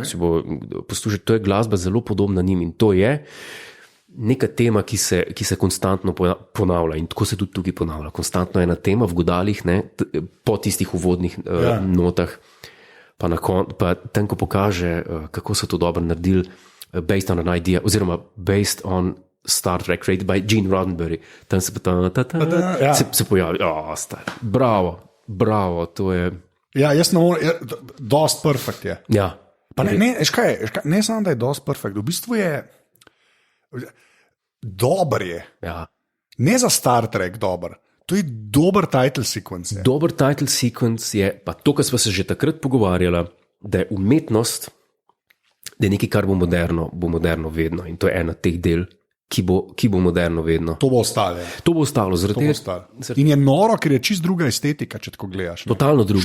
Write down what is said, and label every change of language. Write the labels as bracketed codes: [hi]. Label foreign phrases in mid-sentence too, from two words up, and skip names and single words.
[sl] Si bo poslušal, to je glasba zelo podobna njim in to je neka tema, ki se konstantno ponavlja in tako se tudi tukaj ponavlja. Konstantno je ena tema v godalih, ne, po tistih uvodnih notah, pa tam, ko pokaže, kako so to dobro naredili, [en] based on an idea, oziroma based on Star Trek created by Gene Roddenberry. [sl] Tam se pa se pojavi. Bravo, to je... Ja, jaz ne morem, dost perfekt je. Ja. Pa ne samo, da je dost perfekt, v bistvu je dober je. Ja. Ne za Star Trek dober, to je dober [en] title sequence. [sl] Dober [en] title sequence [sl] je, pa to, kar smo se že takrat pogovarjali, da je umetnost, da je nekaj, kar bo moderno vedno in to je ena teh del, ki bo moderno vedno. To bo ostalo. To bo ostalo. In je noro, ker je čist druga estetika, če tako gledaš. Ne? Totalno druga.